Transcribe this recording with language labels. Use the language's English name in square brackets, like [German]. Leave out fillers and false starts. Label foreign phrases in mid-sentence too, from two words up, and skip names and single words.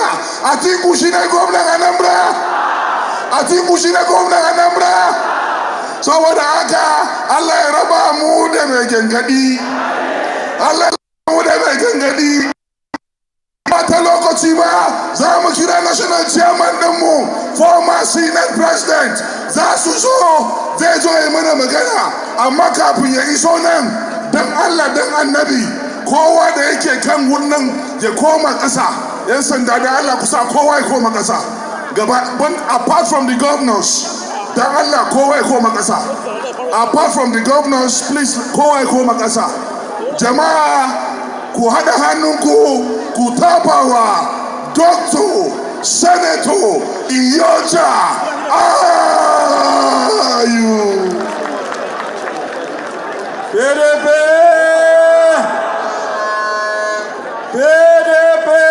[Hausa] Atiku shine gwamnan Anambra. Atiku shine gwamnan Anambra. Saboda haka Allah ya raba mu da mai gangadi. Allah ya raba mu da mai gangadi. Bata lokaci ba za mu kira [English] national chairman [Hausa] ɗinmu [English] former senate president [Hausa] za su zo zai zo ya mana magana, amma kafin ya iso nan dan Allah dan annabi kowa da yake kan wannan ya koma ƙasa. Yan sanda da Allah kusa kowa ya koma ƙasa gaba, [English] apart from the governors [Hausa] dan Allah kowa ya koma ƙasa. [English] Apart from the governors, please [Hausa] kowa ya koma ƙasa. Jama'a ku haɗa hannunku ku tabawa Dr. Senator Iyoja Ayu. PDP! PDP!